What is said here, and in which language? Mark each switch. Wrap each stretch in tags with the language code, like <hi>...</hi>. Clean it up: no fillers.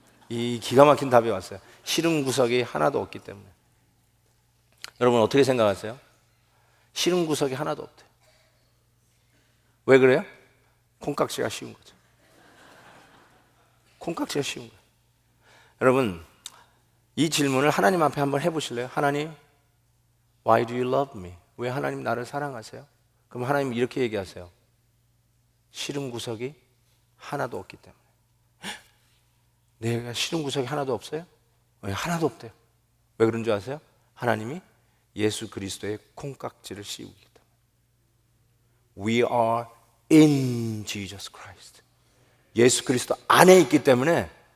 <ko>이 기가 막힌 답이 왔어요. 싫은 구석이 하나도 없기 때문에. 여러분 어떻게 생각하세요? 싫은 구석이 하나도 없대요. 왜 그래요? 콩깍지가 쉬운 거죠. 콩깍지가 쉬운 거예요. 여러분, 이 질문을 하나님 앞에 한번 해보실래요? 하나님,</ko> <en>Why do you love me?</en> <ko>왜 하나님 나를 사랑하세요? 그럼 하나님 이렇게 얘기하세요. 싫은 구석이 하나도 없기 때문에. 내가 싫은 구석이 하나도 없어요? 왜 하나도 없대요? 왜 그런 줄 아세요? 하나님이 예수 그리스도의 콩깍지를 씌우기 때문에.</ko> <en>We are in Jesus Christ.</en> <ko>예수 그리스도 안에 있기 때문에</ko>